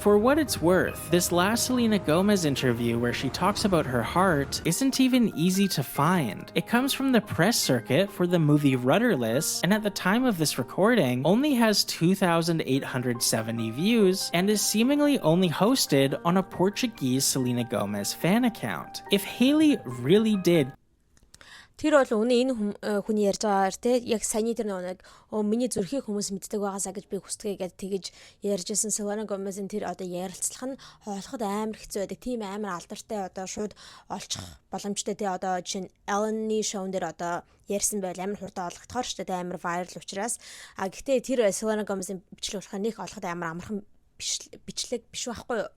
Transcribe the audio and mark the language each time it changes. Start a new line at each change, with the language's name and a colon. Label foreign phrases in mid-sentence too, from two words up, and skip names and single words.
English: For what it's worth, this last Selena Gomez interview where she talks about her heart isn't even easy to find. It comes from the press circuit for the movie Rudderless, and at the time of this recording, only has 2,870 views and is seemingly only hosted on a Portuguese Selena Gomez fan account. If Hailey really did
Mongolian: Тэр бол үнэ энэ хүний ярьж байгаагаар те яг саяны тэр нэг миний зүрхийг хүмүүс мэддэг байгаасаа гэж би хүсдэг гэдэг тэгэж ярьжсэн Selena Gomez-ийн тэр одоо ярилцлах нь хоолоход амар хэцүү байдаг. Тийм амар алдартай одоо шууд олчих боломжтой те одоо жишээ нь Ellen-ийн шоун дээр одоо ярьсан байл амар хурдан олгохоор ч те амар viral учраас гэхдээ тэр Selena Gomez-ийн бичлэг болохоо нэг олоход амар амархан бичлэг биш байхгүй юу?